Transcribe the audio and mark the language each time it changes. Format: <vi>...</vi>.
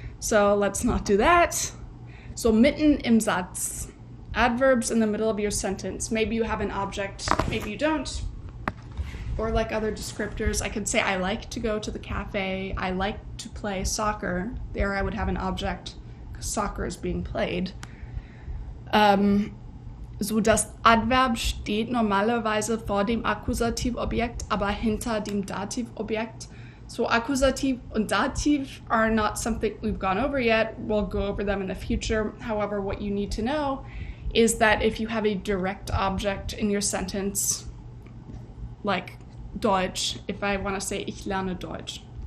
<en>So let's not do that. So</en> <de>mitten im Satz.</de> <en>Adverbs in the middle of your sentence. Maybe you have an object, maybe you don't. Or like other descriptors, I could say I like to go to the cafe, I like to play soccer. There I would have an object, because soccer is being played.</en> <de>So das Adverb steht normalerweise vor dem Akkusativobjekt, aber hinter dem Dativobjekt.</de> <en>So accusative and dative are not something we've gone over yet. We'll go over them in the future. However, what you need to know is that if you have a direct object in your sentence, like Deutsch, if I want to say</en> <de>ich lerne Deutsch.</de>